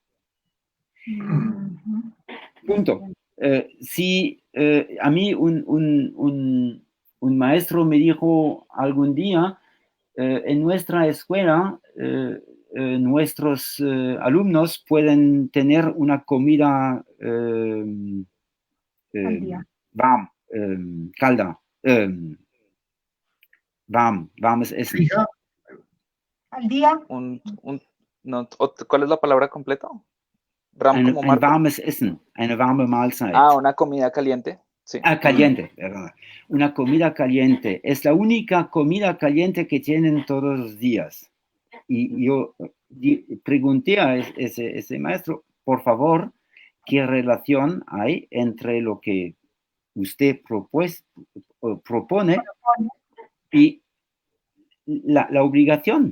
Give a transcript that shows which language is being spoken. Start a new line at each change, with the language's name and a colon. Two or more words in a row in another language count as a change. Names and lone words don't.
Spanish: Punto. Si a mí un maestro me dijo algún día, en nuestra escuela, nuestros alumnos pueden tener una comida calda,
German: warmes Essen.
Spanish: Al día. No, ¿cuál es la palabra completa?
German: Ein warmes Essen, eine warme Mahlzeit.
Spanish: Una comida caliente. Sí. Caliente, ¿verdad? Una comida caliente. Es la única comida caliente que tienen todos los días. Y yo pregunté a ese maestro, por favor, ¿qué relación hay entre lo que usted propone y la obligación?